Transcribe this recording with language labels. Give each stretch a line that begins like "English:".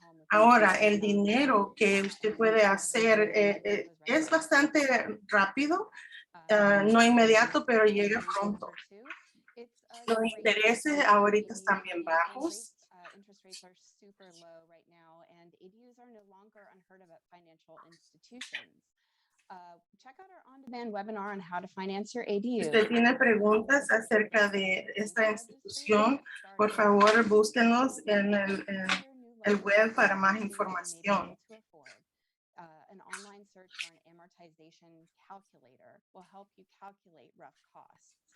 Spanish: Ahora, el dinero que usted puede hacer es bastante rápido, no inmediato, pero llega pronto. Los intereses ahorita están bien bajos.
English: Interest rates are super low right now, and ADUs are no longer unheard of at financial institutions. Check out our on-demand webinar on how to finance your ADU.
Spanish: Si usted tiene preguntas acerca de esta institución, por favor, búsquenos en el web para más información.
English: An online search for an amortization calculator will help you calculate rough costs.